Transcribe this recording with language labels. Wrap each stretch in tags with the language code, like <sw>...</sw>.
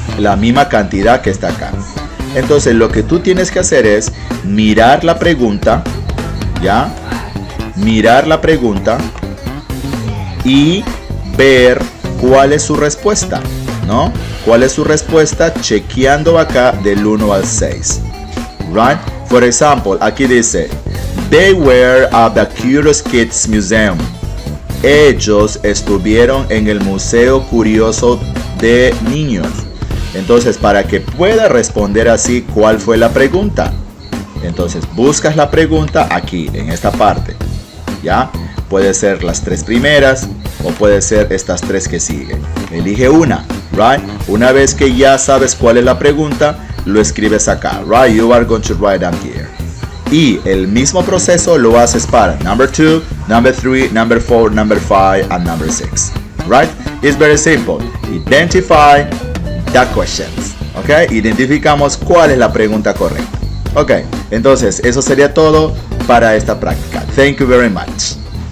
<es>La misma cantidad que está acá. Entonces, lo que tú tienes que hacer es mirar la pregunta, ¿ya? Mirar la pregunta y ver cuál es su respuesta, ¿no? ¿Cuál es su respuesta? Chequeando acá del 1 al 6.</es> <en>Right? For example,</en> <es>aquí dice,</es> <en>they were at the Curious Kids Museum.</en> <es>ellos estuvieron en el Museo Curioso de Niños. Entonces, para que pueda responder así, ¿cuál fue la pregunta? Entonces, buscas la pregunta aquí, en esta parte. ¿Ya? Puede ser las 3 primeras o puede ser estas 3 que siguen. Elige una,</es> <en>right?</en> <es>Una vez que ya sabes cuál es la pregunta, lo escribes acá, right?</es> <en>You are going to write down here.</en> <es>Y el mismo proceso lo haces para</es> <en>number 2, number 3, number 4, number 5, and number 6. Right? It's very simple. Identify the questions.</en> <es>Ok, identificamos cuál es la pregunta correcta. Ok, entonces eso sería todo para esta práctica.</es> <en>Thank you very much.</en>